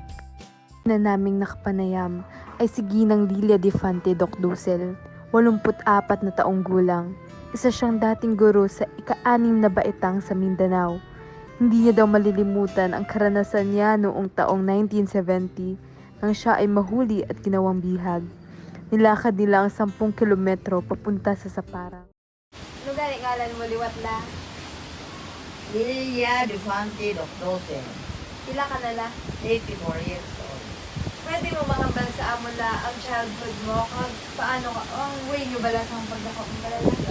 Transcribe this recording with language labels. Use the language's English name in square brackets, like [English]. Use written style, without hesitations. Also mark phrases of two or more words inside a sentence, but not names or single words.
[Filipino] Na naming nakapanayam ay si Ginang Lilia Defante Doc Dusel, 84 na taong gulang. Isa siyang dating guro sa ika-6 na baitang sa Mindanao. Hindi niya daw malilimutan ang karanasan niya noong taong 1970 nang siya ay mahuli at ginawang bihag. Nilakad nila ang 10 kilometro papunta sa Saparang. [Hiligaynon] Ano gani ngalan mo, liwat la? Lilia Defante Doctose, Pila ka na la? [English] 84 years old. [Hiligaynon] Pwede mo mahambal sa amo la ang childhood mo? Kag paano ka? Ang way nyo bala sa pagdako ng balalaga?